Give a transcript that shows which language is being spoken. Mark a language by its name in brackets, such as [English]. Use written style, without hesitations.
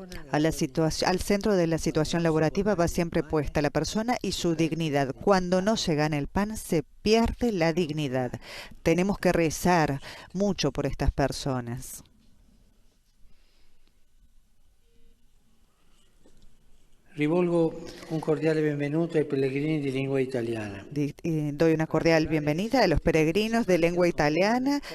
[Spanish] Al centro de la situación laborativa va siempre puesta la persona y su dignidad. Cuando no se gana el pan, se pierde la dignidad. Tenemos que rezar mucho por estas personas. [Italian] Rivolgo un cordiale benvenuto ai pellegrini di lingua italiana. [Spanish] Doy una cordial bienvenida a los peregrinos de lengua italiana.